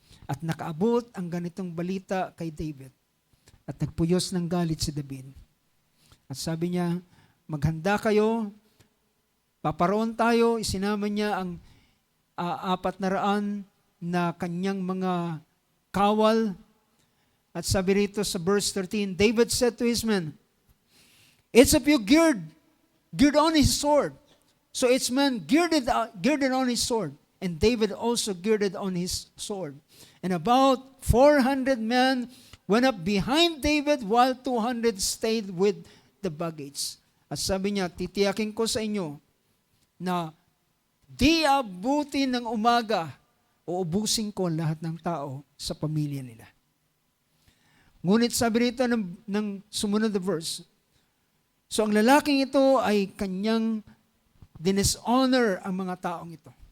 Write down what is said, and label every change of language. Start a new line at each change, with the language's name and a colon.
Filipino: At nakaabot ang ganitong balita kay David. At nagpuyos ng galit si David. At sabi niya, maghanda kayo, paparoon tayo, isinama niya ang 400 na kanyang mga kawal. At sabi rito sa
English: verse 13, David said to his men, each of you gird on his sword. So each man girded on his sword, and David also girded on his sword. And about 400 men went up behind David while 200 stayed with the baggage.
Filipino: At sabi niya, titiyakin ko sa inyo na di abuti ng umaga, uubusin ko lahat ng tao sa pamilya nila. Ngunit sabi rito ng sumunod na verse, so ang lalaking ito ay kanyang dinishonor ang mga taong ito.